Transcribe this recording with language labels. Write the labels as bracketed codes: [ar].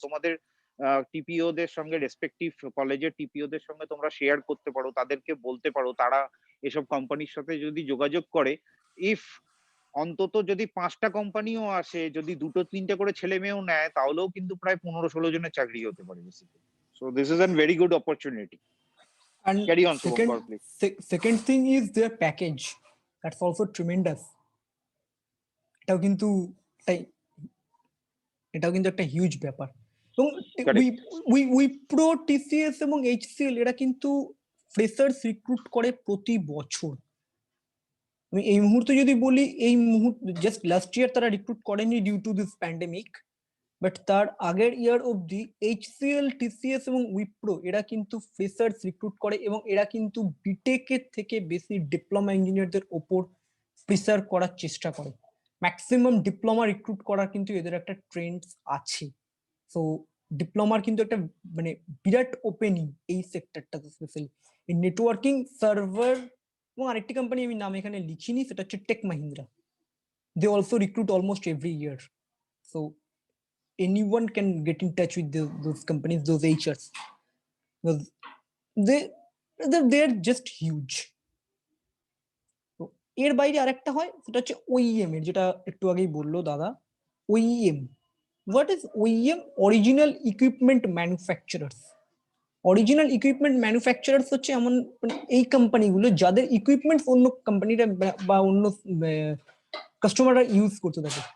[bn] তোমাদের টিপিও দের সঙ্গে, রেসপেক্টিভ কলেজের টিপিও দের সঙ্গে তোমরা শেয়ার করতে পারো, তাদেরকে বলতে পারো তারা এসব কোম্পানির সাথে যদি যোগাযোগ করে, ইফ অন্তত যদি 5টা কোম্পানিও আসে, যদি 2-3টে করে ছেলে মেয়েও নেয়, তাহলেও কিন্তু প্রায় 15-16 জনের চাকরি হতে পারে basically. [en] So this is an very good opportunity. And carry on Shubhankar please. second thing is their package. That's also tremendous. [bn] এটাও কিন্তু একটা হিউজ ব্যাপার। এবং উইপ্রো, টিসিএস এবং এইচসিএল এরা কিন্তু ফ্রেশার্স রিক্রুট করে প্রতি বছর। আমি এই মুহূর্তে যদি বলি, এই মুহূর্তে জাস্ট লাস্ট ইয়ার তারা রিক্রুট করেনি due to this pandemic, but তার আগের ইয়ার অবধি এইচসিএল, টিসিএস এবং উইপ্রো এরা কিন্তু ফ্রেশার্স রিক্রুট করে, এবং এরা কিন্তু বিটেক এর থেকে বেশি ডিপ্লোমা ইঞ্জিনিয়ারদের ওপর প্রেসার করার চেষ্টা করে। ম্যাক্সিমাম ডিপ্লোমা রিক্রুট করার কিন্তু এদের একটা ট্রেন্ড আছে। সো ডিপ্লোমার কিন্তু একটা মানে বিরাট ওপেনিং এই সেক্টরটাতে, স্পেশালি এই নেটওয়ার্কিং, সার্ভার, এবং আরেকটি কোম্পানি আমি নাম এখানে লিখিনি, সেটা হচ্ছে take Mahindra. [en] They also recruit almost every year. So anyone can get in touch with those companies, those HRs, because they're just huge. [bn] তো এর বাইরে আরেকটা হয়, সেটা হচ্ছে ওইএম এর, যেটা একটু আগেই বললো দাদা। [en] OEM, what is OEM? Original equipment manufacturers. [bn] Original equipment manufacturers হচ্ছে এমন এই কোম্পানিগুলো যাদের ইকুইপমেন্টস অন্য কোম্পানিরা বা অন্য কাস্টমাররা ইউজ করতে থাকে।